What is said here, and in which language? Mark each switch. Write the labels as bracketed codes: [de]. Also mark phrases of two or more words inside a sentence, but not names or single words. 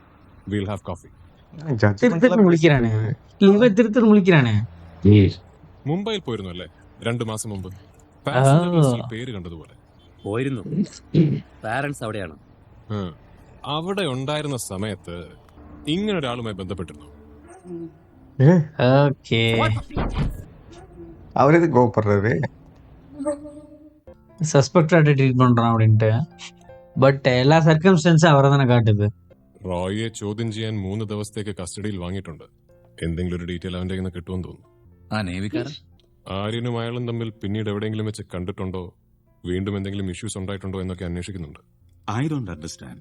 [en] will have coffee. [ml] മുംബൈയിൽ പോയിരുന്നു അല്ലേ 2 മാസം മുമ്പ്? പാസഞ്ചർ ലിസ്റ്റിൽ പേര് കണ്ടതുപോലെ. പോയിരുന്നു. പാരന്റ്സ് അവിടെയാണ്. അവിടെ ഉണ്ടായിരുന്ന സമയത്ത് ഇങ്ങനെ ഒരാളുമായി ബന്ധപ്പെട്ടിരുന്നു. [ta] ஓகே. அவர் எதுக்கு கோவப்படுறாரு? சஸ்பெக்டாக ட்ரீட் பண்றான் அப்படின்ட்டு. [ml] பட் എല്ലാ സർക്കംസ്റ്റൻസും അവരെ തന്നെ കാട്ടുത്. റോയിയെ ചോദ്യം ചെയ്യാൻ 3 ദിവസത്തേക്ക് കസ്റ്റഡിയിൽ വാങ്ങിയിട്ടുണ്ട്. എന്തെങ്കിലും ഒരു ഡീറ്റെയിൽ അവന്റെ കയ്യിൽ നിന്ന് കിട്ടുമെന്ന് തോന്നുന്നു. ആ നേവിക്കാരൻ ആര്യനും അയാളും തമ്മിൽ പിന്നീട് എവിടെയെങ്കിലും വെച്ച് കണ്ടിട്ടുണ്ടോ, വീണ്ടും എന്തെങ്കിലും ഇഷ്യൂസ് ഉണ്ടായിട്ടുണ്ടോ എന്നൊക്കെ അന്വേഷിക്കുന്നുണ്ട്. [en] I don't understand.